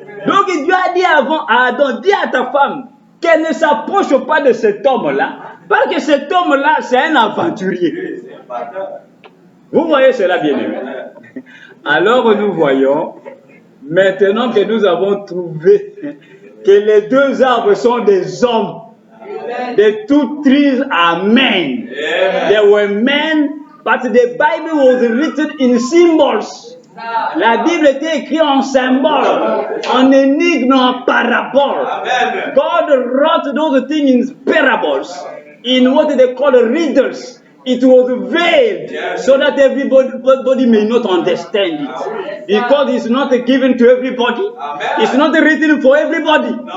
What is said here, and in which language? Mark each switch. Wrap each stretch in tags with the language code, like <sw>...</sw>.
<fr>Donc Dieu a dit avant à Adam, dis à ta femme qu'elle ne s'approche pas de cet homme-là, parce que cet homme-là, c'est un aventurier. Vous voyez cela, bien aimé? Alors nous voyons, maintenant que nous avons trouvé que les deux arbres sont des hommes,</fr> <en>the two trees are men. They were men, but the Bible was written in symbols.</en> <fr>La Bible était écrite en symbole, en énigme, en parabole.</fr> <en>God wrote those things in parables, in what they call riddles. It was veiled so that everybody may not understand it. Because it's not given to everybody. It's not written for everybody.</en>